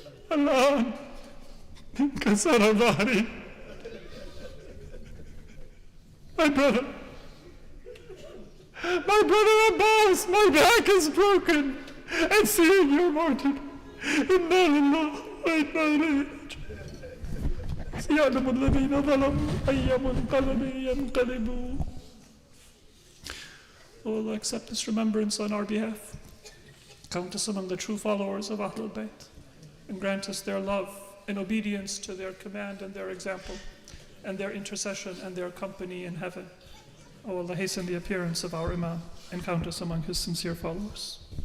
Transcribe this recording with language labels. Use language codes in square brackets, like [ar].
[en] Allah, Kasarabari. My brother Abbas, my back is broken, and seeing your martyrdom, [ar] Inna lillahi wa inna ilayhi raji'un. سيعلم الذين ظلموا أي منقلب ينقلبون. [en] O Allah, accept this remembrance on our behalf. Count us among the true followers of Ahlul Bayt, and grant us their love and obedience to their command and their example, and their intercession and their company in heaven. O Allah, hasten the appearance of our Imam, and count us among his sincere followers.